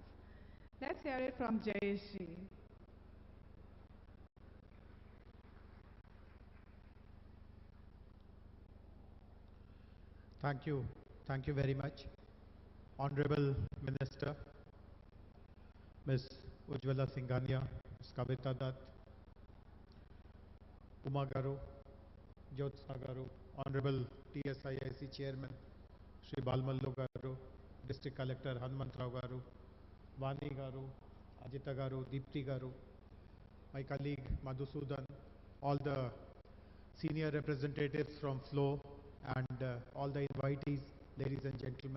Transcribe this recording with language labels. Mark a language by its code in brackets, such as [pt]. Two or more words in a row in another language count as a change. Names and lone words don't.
[en] Let's hear it from Jayesh ji. Thank you. Thank you very much. Honorable Minister, Ms. Ujjwala Singhania, Ms. Kavita Dutt, Uma Garu, Jyotsna Garu, Honorable TSIIC Chairman, Shri Balmallu Garu, District Collector Hanumantrao Garu, Vani Garu, Ajita Garu, Deepti Garu, my colleague Madhusudan, all the senior representatives from FLOW, and all the invitees, ladies and gentlemen.